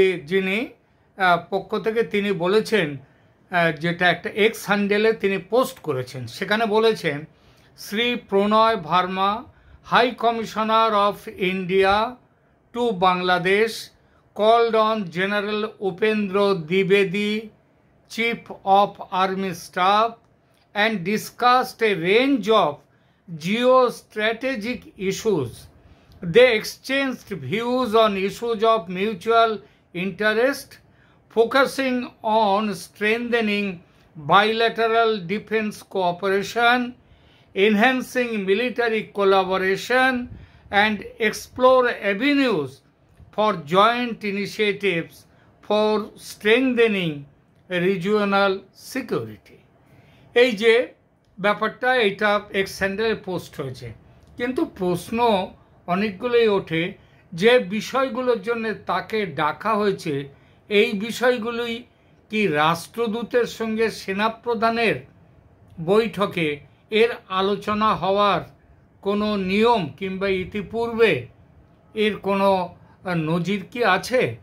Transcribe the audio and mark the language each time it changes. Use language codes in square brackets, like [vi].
[bn] যিনি পক্ষ থেকে তিনি বলেছেন, যেটা একটা এক্স হ্যান্ডেলে তিনি পোস্ট করেছেন, সেখানে বলেছেন, শ্রী প্রণয় Verma, high commissioner of India two Bangladesh, [en] called on General Upendra Dwivedi, Chief of Army Staff, and discussed a range of geostrategic issues. They exchanged views on issues of mutual interest, focusing on strengthening bilateral defense cooperation, enhancing military collaboration, and explore avenues for joint initiatives for strengthening regional security. [bn] এই যে ব্যাপারটা, এটা x হ্যান্ডেলে post হয়েছে, কিন্তু প্রশ্ন অনেকগুলোই ওঠে যে বিষয়গুলোর জন্য তাকে ডাকা হয়েছে, এই বিষয়গুলোই কি রাষ্ট্রদূতের সঙ্গে সেনাপ্রধানের বৈঠকে এর আলোচনা হওয়ার কোনো নিয়ম কিংবা ইতিপূর্বে এর কোনো নজির কি আছে?